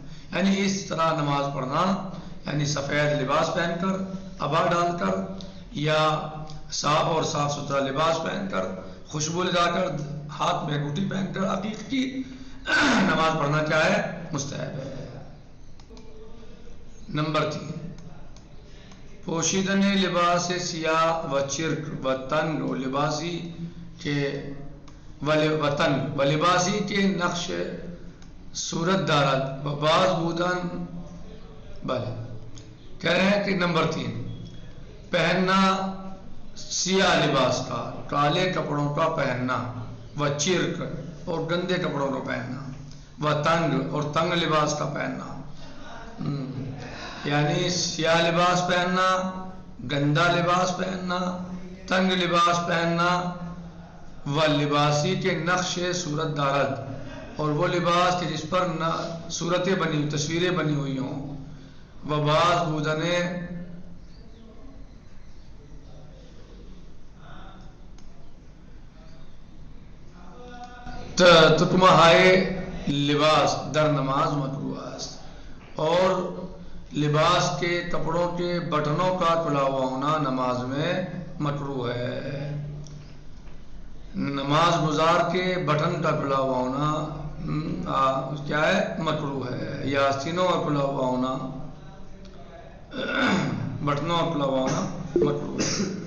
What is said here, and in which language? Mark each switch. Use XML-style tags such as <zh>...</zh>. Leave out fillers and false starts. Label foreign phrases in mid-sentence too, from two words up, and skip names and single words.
<ur>یعنی اس طرح نماز پڑھنا، یعنی سفید لباس پہن کر، ابا ڈال کر یا صاف ستھرا لباس پہن کر، خوشبو لگا کر، ہاتھ میں انگوٹھی پہن کر عقیق کی نماز پڑھنا کیا ہے؟ مستحب ہے۔ نمبر 3،</ur> <fa>پوشیدن لباس سیاہ و چرک و تنگ و لباسی کے نقش صورت دارد و باز بودن۔</fa> <ur>بھلے کہہ رہے ہیں کہ نمبر 3، پہننا سیاہ لباس کا، کالے کپڑوں کا پہننا،</ur> <fa>و چرک</fa> <ur>اور گندے کپڑوں کا پہننا،</ur> <fa>و تنگ</fa> <ur>اور تنگ لباس کا پہننا، یعنی سیاہ لباس پہننا، گندا لباس پہننا، تنگ لباس پہننا،</ur> <fa>و لباسی کے نقش صورت دارد</fa> <ur>اور وہ لباس کہ جس پر صورتیں بنی، تصویریں بنی ہوئی ہوں،</ur> <fa>و باز بودنے تکمہائے لباس در نماز مکروہ است،</fa> <ur>اور لباس کے کپڑوں کے بٹنوں کا کھلا ہوا ہونا نماز میں مکروہ ہے۔ نماز گزار کے بٹن کا کھلا ہوا ہونا کیا ہے؟ مکروہ ہے، یا آستینوں کا کھلا ہوا ہونا، بٹنوں کا کھلا ہوا ہونا مکروہ ہے۔</ur>